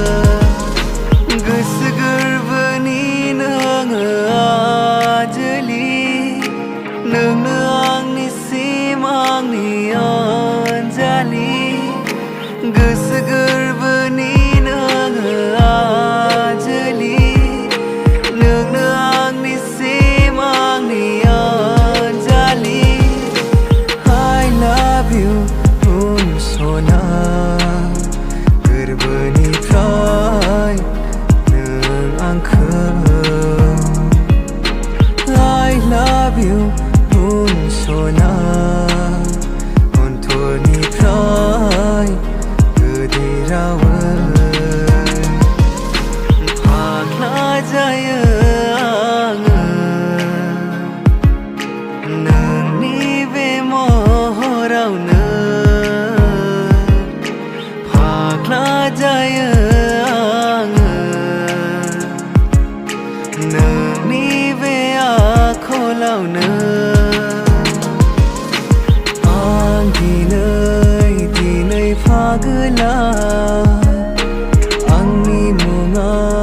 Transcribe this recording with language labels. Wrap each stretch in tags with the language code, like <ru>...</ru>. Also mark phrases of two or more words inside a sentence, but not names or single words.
<brx>गोसो गोरबोनि नोङो आजोलि नोंनो आंनिसिम आंनि अनजालि गोसो गोरबोनि नोङो आजोलि नोंनो आंनिसिम आंनि अनजालि</brx> <en>I love you</en> <brx>सना गोरबोनिफ्राय नों आंखौ</brx> <en>I love you</en> <brx>सना अनथरनिफ्राय गोदै रावै फाग्ला जायो आङो नोंनि बे महरावनो जायो आङो नोंनि बे आखलावनो आं दिनै फागोला आंनि मुङा</brx>